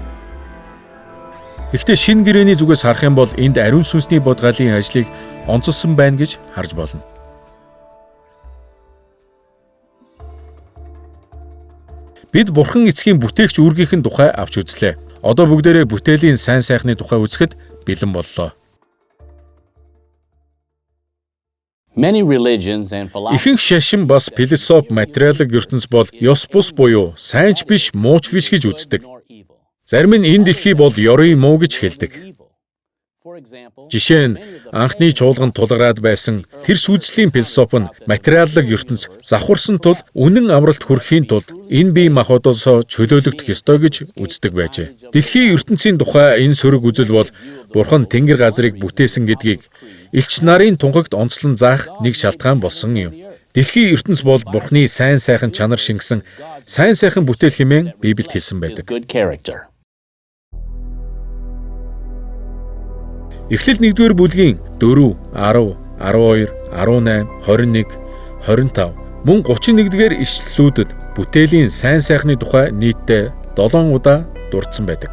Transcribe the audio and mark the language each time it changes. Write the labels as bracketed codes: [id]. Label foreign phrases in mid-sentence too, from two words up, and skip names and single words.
[mn] Гэхдээ шинэ гэрээний зүгээс харах юм бол энд ариун сүнсний бод галын ажлыг онцолсон байна гэж харж болно. Бид Бурхан эцгийн бүтээгч үүргийнхэн тухай авч үзлээ. Одоо бүгдээрээ бүтээлийн сайн сайхны тухай үзэхэд бэлэн боллоо. [en] Many religions and philosophies [mn] Ихэнх шашин бас философи материалын ертөнц бол ёс бус буюу сайнч биш, мууч биш гэж үздэг. Зарим нь энэ дэлхий бол ёрын муу гэж хэлдэг. Жишээ нь анхны чуулганд тулгараад байсан тэр сүнслийн философи нь материалын ертөнц завхарсан тул үнэн амралт хүрэхийн тулд энэ бие махбодоос чөлөөлөгдөх ёстой гэж үздэг байжээ. Дэлхийн ертөнцийн тухай энэ сөрөг үзэл бол Бурхан тэнгэр газрыг бүтээсэн гэдгийг элч нарын тунхагт онцлон заах нэг шалтгаан болсон юм. Дэлхийн ертөнц бол Бурханы сайн сайхан чанар шингэсэн сайн сайхан бүтээл хэмээн Библиэд хэлсэн байдаг. [en] good character. [mn] Эхлэл 1-р бүлгийн 4, 10, 12, 18, 21, 25, мөн 31-р ишлэлүүдэд бүтээлийн сайн сайхны тухай нийтдээ 7 удаа дурдсан байдаг.